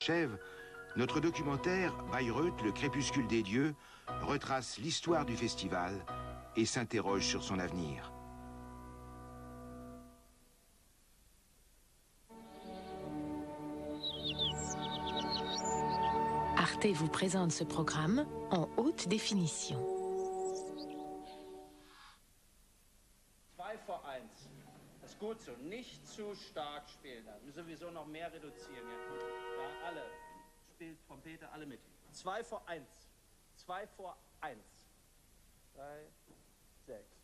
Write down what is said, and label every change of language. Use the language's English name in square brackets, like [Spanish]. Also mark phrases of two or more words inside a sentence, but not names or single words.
[French] Chèvre, notre documentaire Bayreuth, le crépuscule des dieux, retrace l'histoire du festival et s'interroge sur son avenir. Arte vous présente ce programme en haute définition. [German] 2 vor 1. Das ist gut so. Nicht zu stark spielen. Da müssen sowieso noch mehr reduzieren. Ja, alle. Spielt Trompete, alle mit. 2 vor 1. 2 vor 1. 3, 6.